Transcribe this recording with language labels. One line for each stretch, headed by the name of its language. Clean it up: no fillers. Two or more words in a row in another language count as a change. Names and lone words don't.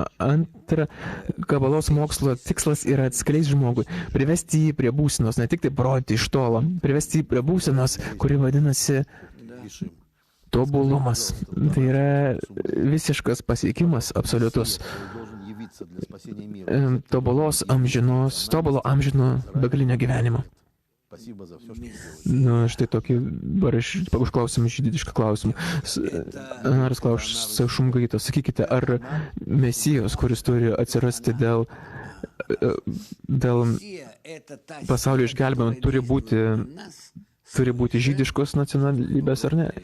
Lithuanian: Antra, kabalos mokslo tikslas yra atskleisti žmogui, privesti jį prie būsenos, ne tik tai parodyti iš tolo, privesti jį prie būsenos, kuri vadinasi tobulumas. Tai yra visiškas pasiekimas, absoliutus. Tobulo amžino begalinio gyvenimo.
Russian: Спасибо за все, что вы делаете.
Lithuanian: Nu, štai tokį, užklausim žydišką klausimą. Anaras klausia Šumgaito, sakykite, ar Mesijos, kuris turi atsirasti dėl pasaulio išgelbėjimo, turi būti žydiškos nacionalybės ar ne?